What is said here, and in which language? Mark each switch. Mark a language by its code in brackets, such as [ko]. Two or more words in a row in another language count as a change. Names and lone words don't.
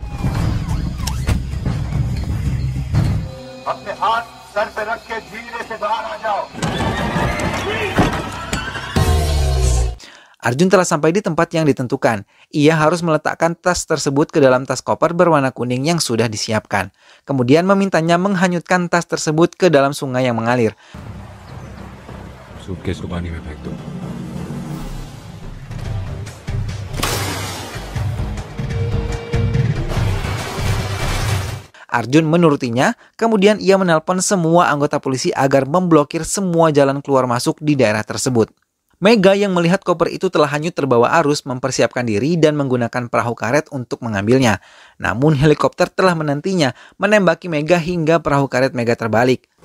[id] Arjun telah sampai di tempat yang ditentukan. Ia harus meletakkan tas tersebut ke dalam tas koper berwarna kuning yang sudah disiapkan. Kemudian memintanya menghanyutkan tas tersebut ke dalam sungai yang mengalir. [hi] सूटकेस को पानी में फेंक दो. [id] Arjun menurutinya, kemudian ia menelpon semua anggota polisi agar memblokir semua jalan keluar masuk di daerah tersebut. Mega yang melihat koper itu telah hanyut terbawa arus mempersiapkan diri dan menggunakan perahu karet untuk mengambilnya. Namun helikopter telah menantinya, menembaki Mega hingga perahu karet Mega terbalik.